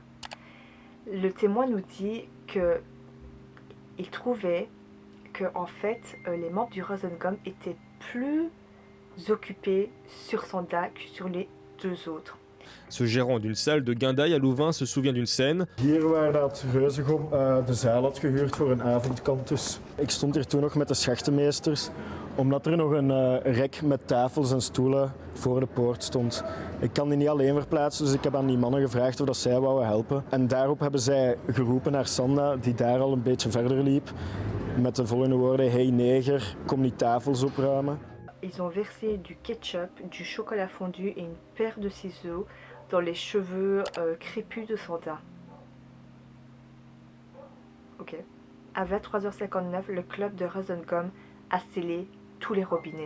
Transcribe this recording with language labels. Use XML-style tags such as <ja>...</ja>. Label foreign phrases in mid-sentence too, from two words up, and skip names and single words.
<fr>Le témoin nous dit que il trouvait que en fait les membres du Rosengum étaient plus occupés sur Sanda que sur les 2 autres. Ce gérant d'une salle de Guindaille à Louvain se souvient d'une scène.</fr> <nl>Hier waar dat Reuzegom de zaal had gehuurd voor een avondkant dus. Ik stond hier toen nog met de schachtenmeesters, omdat er nog een rek met tafels en stoelen voor de poort stond. Ik kan die niet alleen verplaatsen, dus ik heb aan die mannen gevraagd of dat zij wouden helpen. En daarop hebben zij geroepen naar Sanda, die daar al een beetje verder liep, met de volgende woorden: hey neger, kom die tafels opruimen.</nl> <fr>Ils ont versé du ketchup, du chocolat fondu et une paire de ciseaux dans les cheveux crépus de Sanda. Ok. À 23 h 59, le club de Rosengum a scellé tous les robinets.</fr>